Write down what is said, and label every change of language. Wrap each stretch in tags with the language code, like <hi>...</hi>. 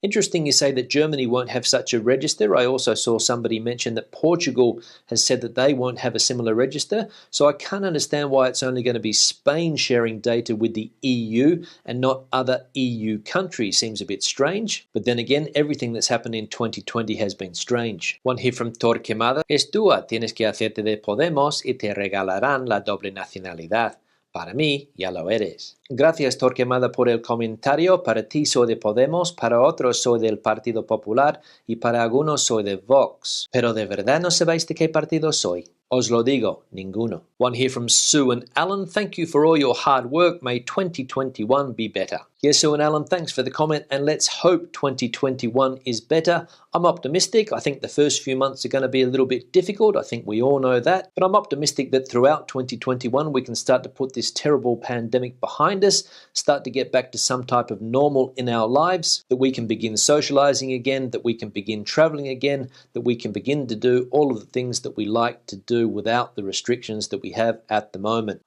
<en>Interesting you say that Germany won't have such a register. I also saw somebody mention that Portugal has said that they won't have a similar register. So I can't understand why it's only going to be Spain sharing data with the EU and not other EU countries. Seems a bit strange. But then again, everything that's happened in 2020 has been strange. One here from Torquemada.</en> <es>Es tua, tienes que hacerte de Podemos y te regalarán la doble nacionalidad. Para mí, ya lo eres. Gracias, Torquemada, por el comentario. Para ti soy de Podemos, para otros soy del Partido Popular y para algunos soy de Vox. Pero ¿de verdad no sabéis de qué partido soy? Os lo digo, ninguno.</es> <en>One here from Sue and Alan. Thank you for all your hard work. May 2021 be better. Yes, Sue and Alan, thanks for the comment, and let's hope 2021 is better. I'm optimistic. I think the first few months are going to be a little bit difficult. I think we all know that. But I'm optimistic that throughout 2021 we can start to put this terrible pandemic behind us, start to get back to some type of normal in our lives, that we can begin socializing again, that we can begin traveling again, that we can begin to do all of the things that we like to do without the restrictions that we have at the moment.</en>